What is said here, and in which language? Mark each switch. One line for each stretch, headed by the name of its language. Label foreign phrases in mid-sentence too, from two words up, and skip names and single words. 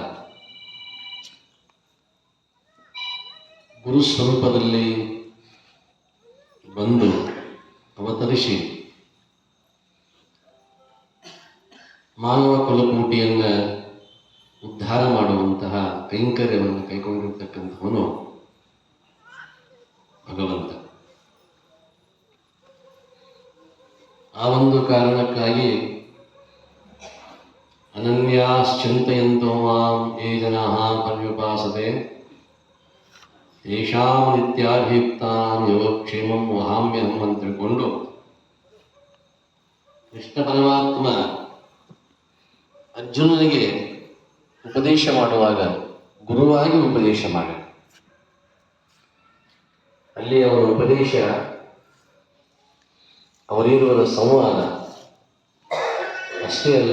Kannada: ಗುರು ಸ್ವರೂಪದಲ್ಲಿ ಬಂದು ಅವತರಿಸಿ ಮಾನವ ಕುಲಕೋಟಿಯನ್ನು ಉದ್ಧಾರ ಮಾಡುವಂತಹ ಕೈಂಕರ್ಯವನ್ನು ಕೈಗೊಂಡಿರ್ತಕ್ಕಂಥವನು ಭಗವಂತ. ಆ ಒಂದು ಕಾರಣಕ್ಕಾಗಿ
Sanskrit: ಅನನ್ಯಾಶ್ಚಿಂತಯಂತೋ ಮಾಂ ಯೇ ಜನಾಃ ಪರ್ಯುಪಾಸತೆ ತೇಷಾಂ ನಿತ್ಯಾಭಿಯುಕ್ತಾಂ ಯೋಗಕ್ಷೇಮಂ ವಹಾಮ್ಯಹಂ
Kannada: ಅಂತ ತಿಳ್ಕೊಂಡು ಕೃಷ್ಣ ಪರಮಾತ್ಮ ಅರ್ಜುನನಿಗೆ ಉಪದೇಶ ಮಾಡುವಾಗ ಗುರುವಾಗಿ ಉಪದೇಶ ಮಾಡ, ಅಲ್ಲಿ ಅವರ ಉಪದೇಶ, ಅವರಿರುವರ ಸಂವಾದ ಅಷ್ಟೇ ಅಲ್ಲ.